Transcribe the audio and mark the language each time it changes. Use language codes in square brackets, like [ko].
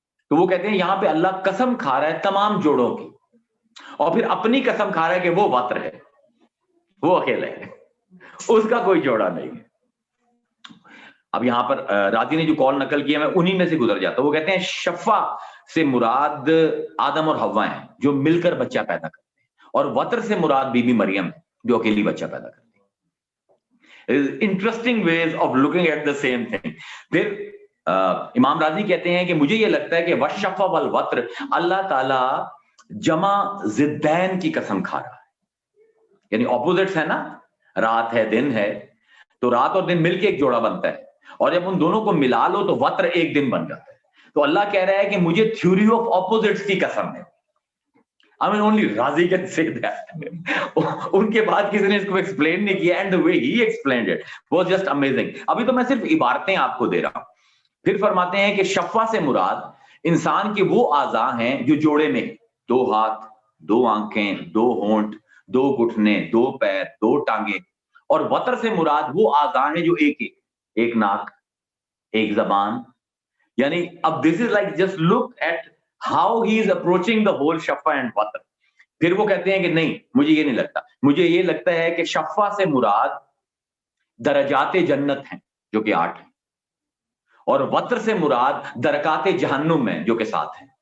[ur] تو وہ کہتے ہیں یہاں پہ اللہ قسم کھا رہا ہے تمام جوڑوں کی، اور پھر اپنی قسم کھا رہا ہے کہ وہ وتر ہے، وہ اکیلا ہے، اس کا کوئی جوڑا نہیں ہے. اب یہاں پر راضی نے جو قول نقل کیا میں انہی میں سے گزر جاتا ہوں. وہ کہتے ہیں شفا سے مراد آدم اور حوا ہیں جو مل کر بچہ پیدا کرتے ہیں، اور وتر سے مراد بی بی مریم ہے جو اکیلی بچہ پیدا کرتی ہے. [en] Interesting ways of looking at the same thing. [ur] پھر امام راضی کہتے ہیں کہ مجھے یہ لگتا ہے کہ والشفا والوتر اللہ تعالی جمع ضدین کی قسم کھا رہا ہے، یعنی اپوزٹس ہے نا، رات ہے دن ہے، تو رات اور دن مل کے ایک جوڑا بنتا ہے، اور جب ان دونوں کو ملا لو تو وتر ایک دن بن جاتا ہے. تو اللہ کہہ رہا ہے کہ مجھے تھیوری آف اپوزٹس کی قسم ہے. [en] I mean only Razi can say that. [ur] ان کے بعد کسی نے اس کو ایکسپلین نہیں کیا, [en] and the way he explained it was just amazing. [ur] ابھی تو میں صرف عبارتیں آپ کو دے رہا ہوں. پھر فرماتے ہیں کہ شفا سے مراد انسان کے وہ اعضاء ہیں جو جوڑے میں، 2 ہاتھ، 2 آنکھیں، 2 ہونٹ، 2 گھٹنے، 2 پیر، 2 ٹانگیں. اور وتر سے مراد وہ اعضاء ہیں جو ایک ناک، ایک زبان. یعنی اب [en] this is like just look at how he is approaching the whole شفا and وتر. [ur] پھر وہ کہتے ہیں کہ نہیں، مجھے یہ نہیں لگتا، مجھے یہ لگتا ہے کہ شفا سے مراد درجات جنت ہیں جو کہ 8 ہیں، اور وتر سے مراد درکات جہنم ہیں جو کہ 7 ہیں.